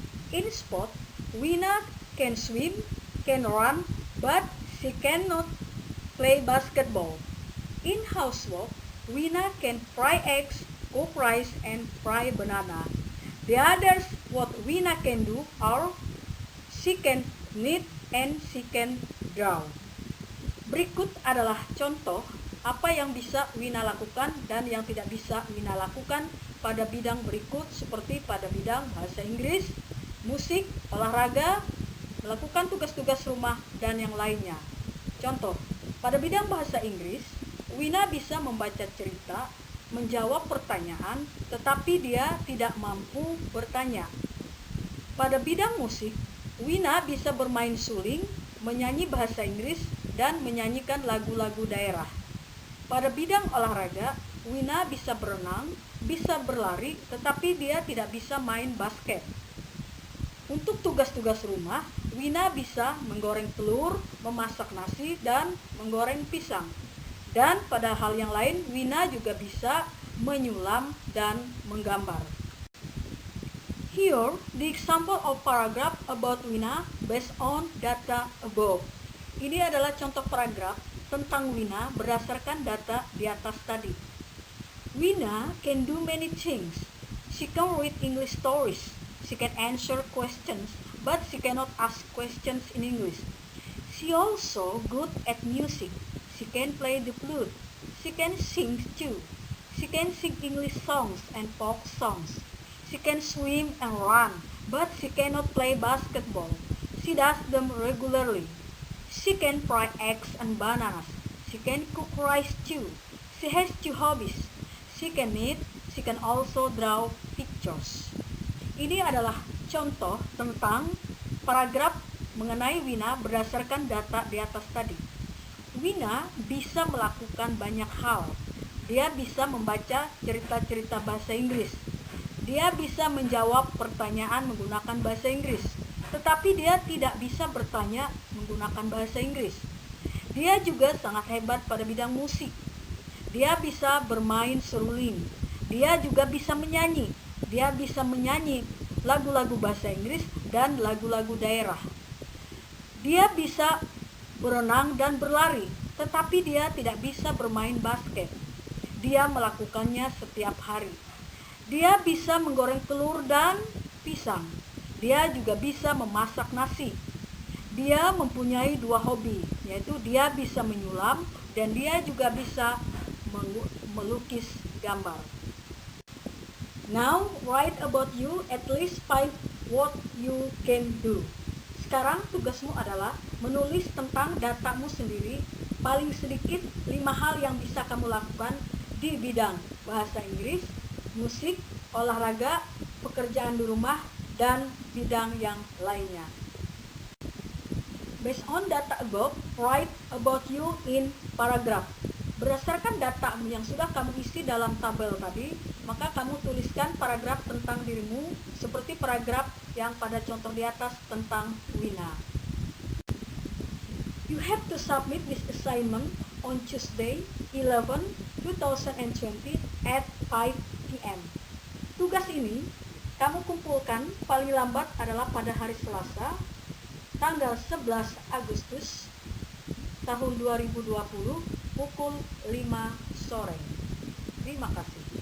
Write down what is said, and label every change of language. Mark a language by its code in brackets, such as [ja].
[en] In sport, Wina can swim, can run, but she cannot play basketball. In housework, Wina can fry eggs, cook rice, and fry banana. The others what Wina can do are she can knit and she can draw. [id] Berikut adalah contoh apa yang bisa Wina lakukan dan yang tidak bisa Wina lakukan pada bidang berikut seperti pada bidang bahasa Inggris, musik, olahraga, melakukan tugas-tugas rumah, dan yang lainnya. Contoh, pada bidang bahasa Inggris, Wina bisa membaca cerita, menjawab pertanyaan, tetapi dia tidak mampu bertanya. Pada bidang musik, Wina bisa bermain suling, menyanyi bahasa Inggris, dan menyanyikan lagu-lagu daerah. Pada bidang olahraga, Wina bisa berenang, bisa berlari, tetapi dia tidak bisa main basket. Untuk tugas-tugas rumah, Wina bisa menggoreng telur, memasak nasi, dan menggoreng pisang. Dan pada hal yang lain, Wina juga bisa menyulam dan menggambar. [en] Here, the example of paragraph about Wina based on data above. [id] Ini adalah contoh paragraf tentang Wina berdasarkan data di atas tadi. [en] Wina can do many things. She can read English stories. She can answer questions, but she cannot ask questions in English. She also good at music. She can play the flute. She can sing too. She can sing English songs and folk songs. She can swim and run, but she cannot play basketball. She does them regularly. She can fry eggs and bananas. She can cook rice too. She has 2 hobbies. She can knit. She can also draw pictures. [id] Ini adalah contoh tentang paragraf mengenai Wina berdasarkan data di atas tadi. Wina bisa melakukan banyak hal. Dia bisa membaca cerita-cerita bahasa Inggris. Dia bisa menjawab pertanyaan menggunakan bahasa Inggris. Tetapi dia tidak bisa bertanya menggunakan bahasa Inggris. Dia juga sangat hebat pada bidang musik. Dia bisa bermain seruling. Dia juga bisa menyanyi. Dia bisa menyanyi lagu-lagu bahasa Inggris dan lagu-lagu daerah. Dia bisa berenang dan berlari, tetapi dia tidak bisa bermain basket. Dia melakukannya setiap hari. Dia bisa menggoreng telur dan pisang. Dia juga bisa memasak nasi. Dia mempunyai 2 hobi, yaitu dia bisa menyulam dan dia juga bisa melukis gambar. [en] Now, write about you at least 5 what you can do. [id] Sekarang tugasmu adalah menulis tentang datamu sendiri, paling sedikit 5 hal yang bisa kamu lakukan di bidang bahasa Inggris, musik, olahraga, pekerjaan di rumah, dan bidang yang lainnya. [en] Based on data above, write about you in paragraph. [id] Berdasarkan data yang sudah kamu isi dalam tabel tadi, maka kamu tuliskan paragraf tentang dirimu seperti paragraf yang pada contoh di atas tentang Wina. [en] You have to submit this assignment on Tuesday, 11/2020 at 5 p.m. [id] Tugas ini kamu kumpulkan paling lambat adalah pada hari Selasa, tanggal 11 Agustus tahun 2020 pukul 5 sore. Terima kasih.